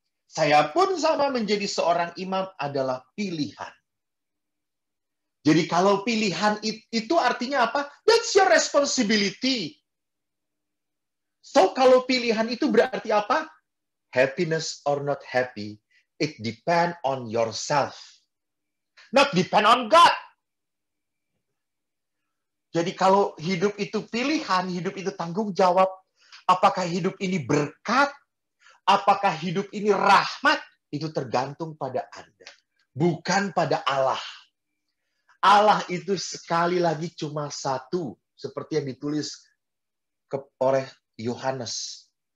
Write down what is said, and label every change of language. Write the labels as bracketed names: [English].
[Indonesian] Saya pun sama menjadi seorang imam adalah pilihan. Jadi kalau pilihan itu artinya apa? [English] That's your responsibility. [Indonesian] So kalau pilihan itu berarti apa? [English] Happiness or not happy, it depend on yourself. Not depend on God. [Indonesian] Jadi kalau hidup itu pilihan, hidup itu tanggung jawab, apakah hidup ini berkat, apakah hidup ini rahmat, itu tergantung pada Anda. Bukan pada Allah. Allah itu sekali lagi cuma satu, seperti yang ditulis oleh Yohanes.